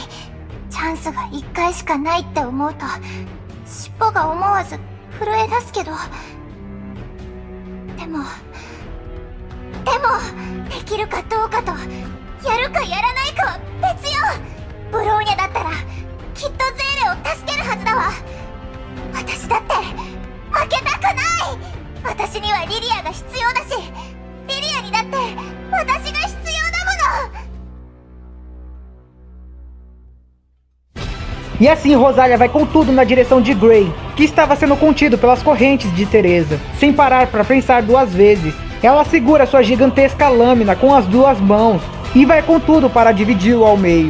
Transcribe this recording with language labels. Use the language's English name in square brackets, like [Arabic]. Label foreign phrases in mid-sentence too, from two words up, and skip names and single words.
[Japanese] チャンスが1回しかないって思うと尻尾が思わず震え出すけど、でもできるかどうかとやるかやらないかは別よ。ブローニャだったらきっとゼーレを助けるはずだわ。私だって負けたくない。私にはリリアが必要だし、リリアにだって私が必要だもの。 [Portuguese] E assim Rosalia vai com tudo na direção de Gray, que estava sendo contido pelas correntes de Teresa. Sem parar para pensar duas vezes, ela segura sua gigantesca lâmina com as duas mãos e vai com tudo para dividi-lo ao meio.